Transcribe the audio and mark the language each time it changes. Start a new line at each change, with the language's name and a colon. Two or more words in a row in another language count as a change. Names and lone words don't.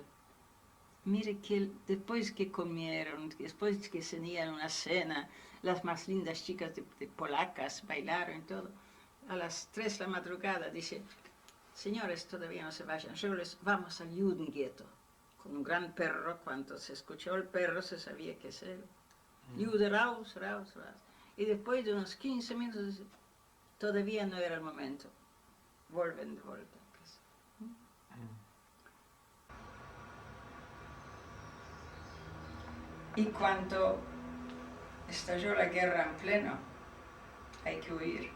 Spanish: Mire que después que comieron, después que tenían una cena, las más lindas chicas de polacas bailaron y todo, a las 3 de la madrugada dice, señores, todavía no se vayan, vamos al Judenghetto, con un gran perro. Cuando se escuchó el perro se sabía que es él.
German: Jude, raus, raus, raus.
Spanish: Y después de unos 15 minutos, todavía no era el momento. Vuelven de vuelta a casa. Y cuando estalló la guerra en pleno, hay que huir.